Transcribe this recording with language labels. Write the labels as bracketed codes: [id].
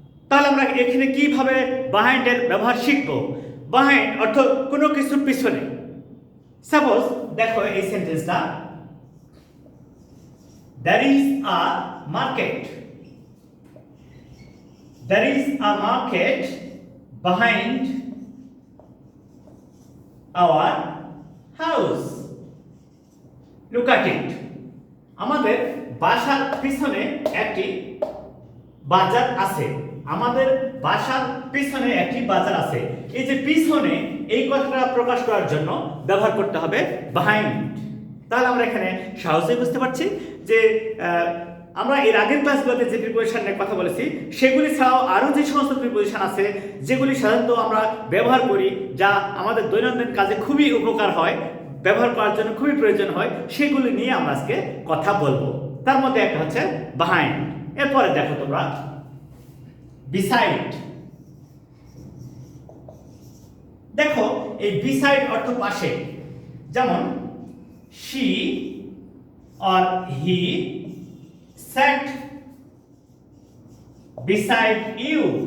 [bn] তাহলে আমরা এখানে কিভাবে behind এর ব্যবহার শিখব? behind অর্থ কোনো কিছুর পিছনে। সাপোজ দেখো এই সেন্টেন্সটা, [en] there is a market, there is a market behind our house. Look at it. [bn] আমাদের বাসার পিছনে একটি বাজার আছে। আমাদের বাসার পিছনে একটি বাজার আছে। এই যে পিছনে, এই কথাটা প্রকাশ করার জন্য ব্যবহার করতে হবে behind। তাহলে আমরা এখানে সহজেই বুঝতে পারছি যে আমরা এর আগের ক্লাসগুলোতে যে প্রিপোজিশন নিয়ে কথা বলেছি সেগুলি ছাড়াও আরও যে সমস্ত প্রিপোজিশন আছে যেগুলি সাধারণত আমরা ব্যবহার করি, যা আমাদের দৈনন্দিন কাজে খুবই উপকার হয়, ব্যবহার করার জন্য খুবই প্রয়োজন হয়, সেগুলি নিয়ে আমরা আজকে কথা বলবো। তার মধ্যে একটা হচ্ছে behind। এরপরে দেখো তোমরা beside। দেখো এই beside অর্থ পাশে, যেমন [en] she or he sat beside you।